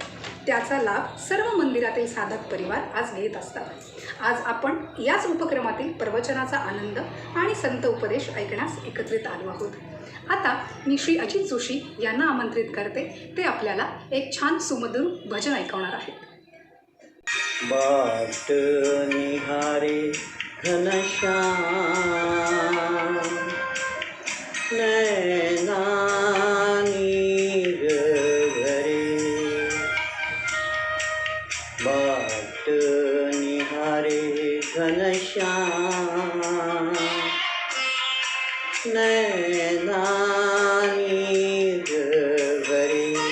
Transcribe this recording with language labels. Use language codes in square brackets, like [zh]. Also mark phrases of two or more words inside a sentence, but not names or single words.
[mr] त्याचा लाभ सर्व मंदिरातील साधक परिवार आज घेत असतात. आज आपण याच उपक्रमातील प्रवचनाचा आनंद आणि संत उपदेश ऐकण्यास एकत्रित आलो आहोत. आता मी श्री अजित जोशी यांना आमंत्रित करते. ते आपल्याला एक छान सुमधुर भजन ऐकवणार आहेत. [hi] बाट निहारे घनश्याम नैना नीर भरे, बाट निहारे घनश्याम नैना नीर भरे,